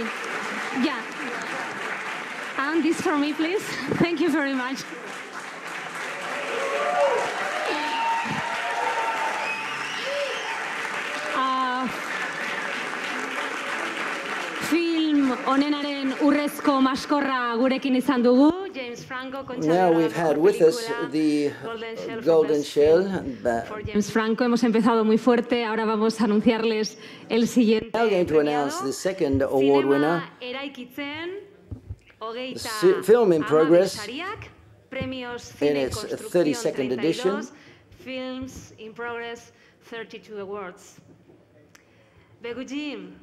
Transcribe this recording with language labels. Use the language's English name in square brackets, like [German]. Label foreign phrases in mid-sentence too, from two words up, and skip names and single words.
[English] Yeah. And this for me, please. Thank you very much. [Basque] Film onenaren urrezko maskorra gurekin izan dugu. James Franco. [English] Now we've had with us the Golden Shell. [Spanish] For James Franco hemos empezado muy fuerte. Ahora vamos a anunciarles el siguiente. [English] Now going to announce the second award winner. Film in progress in its 32nd edition. Films in progress, 32 awards. Begujim.